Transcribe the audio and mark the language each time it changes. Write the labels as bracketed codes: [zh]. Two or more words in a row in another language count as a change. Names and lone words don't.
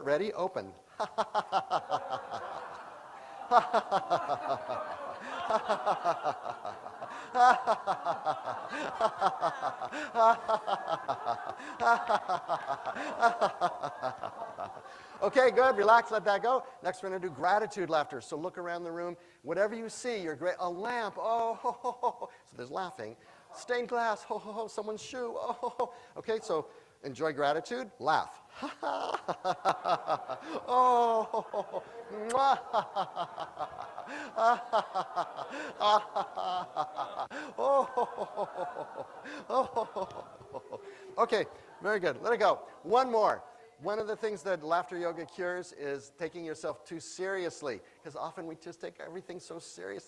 [en] Ready? Open. Okay, good. Relax, let that go. Next, we're going to do gratitude laughter. So look around the room. Whatever you see, you're great. A lamp. Oh, ho, ho, ho. So there's laughing. Stained glass. Ho, ho, ho. Someone's shoe. Oh, ho, ho. Okay, so enjoy gratitude. Laugh. Oh, ho, ho, ho. Okay, very good. Let it go. One more. One of the things that laughter yoga cures is taking yourself too seriously, because often we just take everything so seriously.